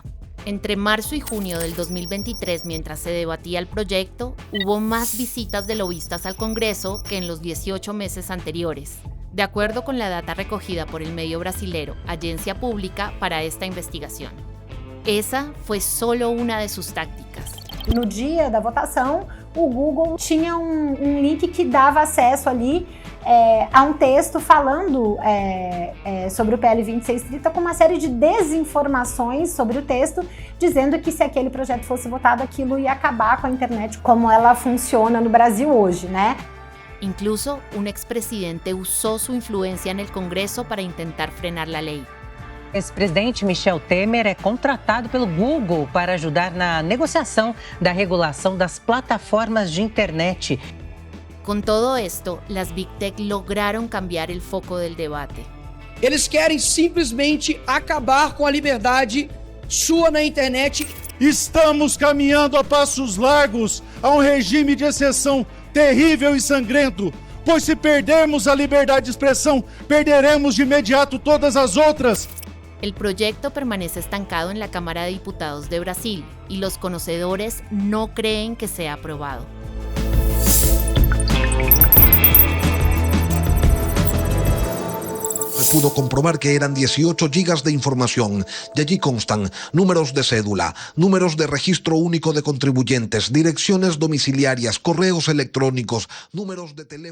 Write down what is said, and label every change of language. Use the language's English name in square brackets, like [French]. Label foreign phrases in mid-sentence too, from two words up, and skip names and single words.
[Spanish] Entre marzo y junio del 2023, mientras se debatía el proyecto, hubo más visitas de lobistas al Congreso que en los 18 meses anteriores, de acuerdo con la data recogida por el medio brasilero Agência Pública para esta investigación. Esa fue solo una de sus tácticas. [Portuguese] No dia da votação, o Google tinha link que dava acesso ali a texto falando sobre o PL 2630 com uma série de desinformações sobre o texto, dizendo que se aquele projeto fosse votado, aquilo ia acabar com a internet como ela funciona no Brasil hoje, né? [Spanish] Incluso un expresidente usó su influencia en el Congreso para intentar frenar la ley. [Portuguese] O ex-presidente Michel Temer é contratado pelo Google para ajudar na negociação da regulação das plataformas de internet. [Spanish] Con todo esto, las Big Tech lograron cambiar el foco del debate. [Portuguese] Eles querem simplesmente acabar com a liberdade sua na internet. Estamos caminhando a passos largos a um regime de exceção terrível e sangrento, pois se perdermos a liberdade de expressão, perderemos de imediato todas as outras. [Spanish] El proyecto permanece estancado en la Cámara de Diputados de Brasil y los conocedores no creen que sea aprobado. Se pudo comprobar que eran 18 gigas de información y allí constan números de cédula, números de registro único de contribuyentes, direcciones domiciliarias, correos electrónicos, números de teléfono.